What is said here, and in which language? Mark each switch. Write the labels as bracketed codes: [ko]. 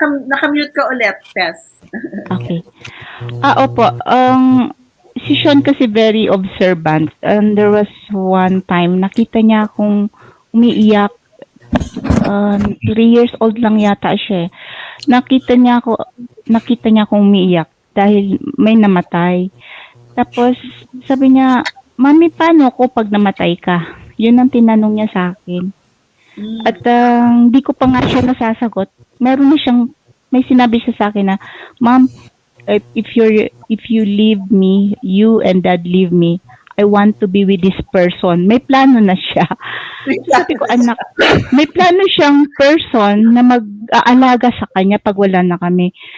[tl] Naka-mute ka ulit, Tess. Okay. Opo. Si Sean kasi [en] very observant. And there was one time, [tl] nakita niya akong umiiyak. 3 years old lang yata siya. Nakita niya akong umiiyak dahil may namatay. Tapos, sabi niya, Mami, paano ako pag namatay ka? Yun ang tinanong niya sa akin. At hindi ko pa nga siya nasasagot. May sinabi siya sa akin na, [en] Ma'am, if you leave me, you and Dad leave me, I want to be with this person. [tl] May plano na siya. Sabi ko, anak, may plano siyang person na mag-aalaga sa kanya pag wala na kami.